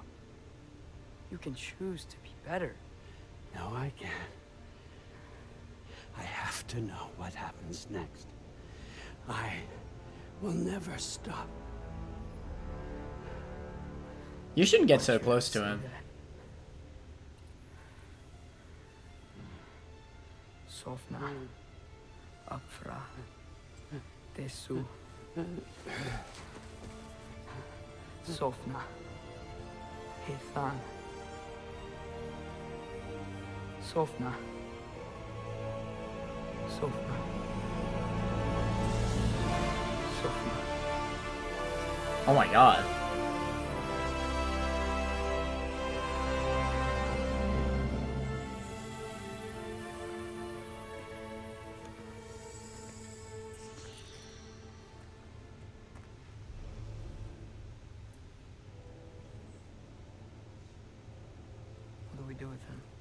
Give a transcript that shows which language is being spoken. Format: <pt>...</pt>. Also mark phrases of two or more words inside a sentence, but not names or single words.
<en>You can choose to be better. No, I can't. I have to know what happens next. I will never stop. You shouldn't get so close to him. Sofna. Apfra. Desu. Sofna. Hithan. Sofna. Sofna. Sofna. Oh my god. What do we do with him?</en>